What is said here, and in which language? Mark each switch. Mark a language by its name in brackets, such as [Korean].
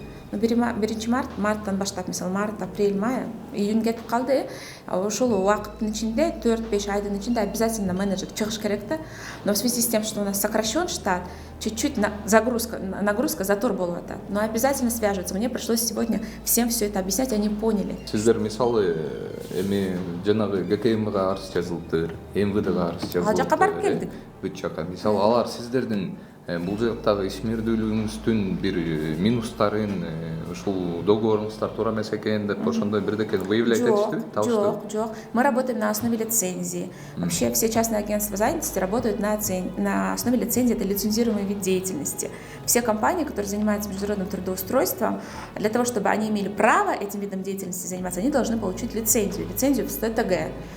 [Kyrgyz] Биринчи марттан баштап, мисалы март, апрель, май, июнь кетип калды. Ошол убакыттын ичинде 4-5 айдын ичинде обязательно менеджер чыгыш керек да. [Russian] Но в связи с тем, что у нас сокращен штат, чуть-чуть нагрузка, затор [Kyrgyz] болуп атат. [Russian] Но обязательно свяжутся. Мне пришлось сегодня всем все это объяснять, они поняли. [Kyrgyz] Сиздер мисалы эми жанагы ГКМга арыз жазылыптыр, МВДга арыз жазылыптыр. Ал жака барып келдик. Бүт жака. Мисалы алар сиздердин бул жактагы ишмердүүлүгүңүздүн бир минустарын ушул договоруңуздар туура эмес экен деп ошондой бирдеке выявлять этиштиби? Жок. [Russian] Мы работаем на основе лицензии. Вообще все частные агентства занятости работают на основе лицензии, это лицензируемый вид деятельности. Все компании, которые занимаются международным трудоустройством, для того, чтобы они имели право этим видом деятельности заниматься, они должны получить лицензию в СТТГ.